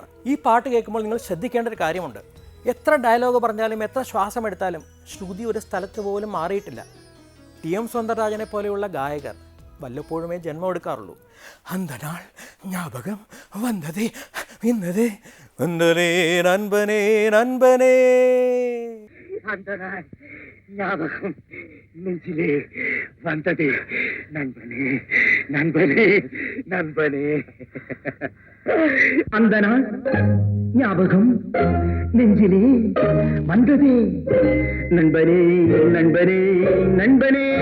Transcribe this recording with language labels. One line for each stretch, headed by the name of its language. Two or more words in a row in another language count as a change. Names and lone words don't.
Malayalam: ഈ പാട്ട് കേൾക്കുമ്പോൾ നിങ്ങൾ ശ്രദ്ധിക്കേണ്ട ഒരു കാര്യമുണ്ട്. എത്ര ഡയലോഗ് പറഞ്ഞാലും എത്ര ശ്വാസം എടുത്താലും ശ്രുതി ഒരു സ്ഥലത്ത് പോലും മാറിയിട്ടില്ല. TM സൗന്ദരരാജനെ പോലെയുള്ള ഗായകർ വല്ലപ്പോഴുമേ ജന്മം എടുക്കാറുള്ളൂ.
Tamil: அந்தநாள் ஞாபகம் வந்ததே இன்னதே வந்ததே நண்பனே நண்பனே. அந்தநாள் ஞாபகம் நெஞ்சிலே வந்ததே நண்பனே நண்பனே நண்பனே. அந்த நாள் ஞாபகம் நெஞ்சிலே வந்ததே நண்பனே நண்பனே நண்பனே.